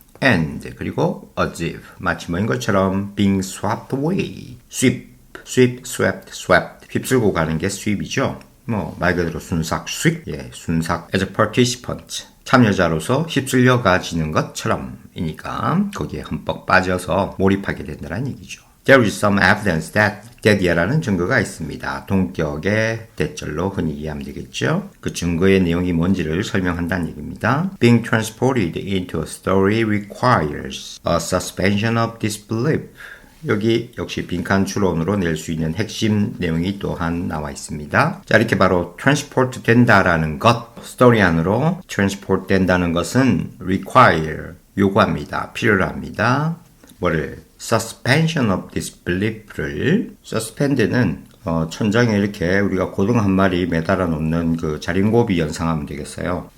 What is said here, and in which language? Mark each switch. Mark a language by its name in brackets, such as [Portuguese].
[English] And [Korean] 그리고 [English] as if [Korean] 마치 뭐인 것처럼 [English] being swept away, [Korean] swept 휩쓸고 가는 게 sweep이죠. 뭐 말 그대로 순삭, 순삭 [English] as a participant [Korean] 참여자로서 휩쓸려 가지는 것처럼이니까 거기에 흠뻑 빠져서 몰입하게 된다는 얘기죠. [English] There is some evidence that이라는 [Korean] 증거가 있습니다. 동격의 대절로 흔히 이해하면 되겠죠. 그 증거의 내용이 뭔지를 설명한다는 얘기입니다. [English] Being transported into a story requires a suspension of disbelief. [Korean] 여기 역시 빈칸 추론으로 낼 수 있는 핵심 내용이 또한 나와 있습니다. 자, 이렇게 바로 transport 된다라는 것, 스토리 안으로 transport 된다는 것은 require, 요구합니다. 필요로 합니다. 뭐를? [English] suspension of disbelief [Korean] 를 suspend는 천장에 이렇게 우리가 고등 한 마리 매달아 놓는 그 자린고비 연상하면 되겠어요.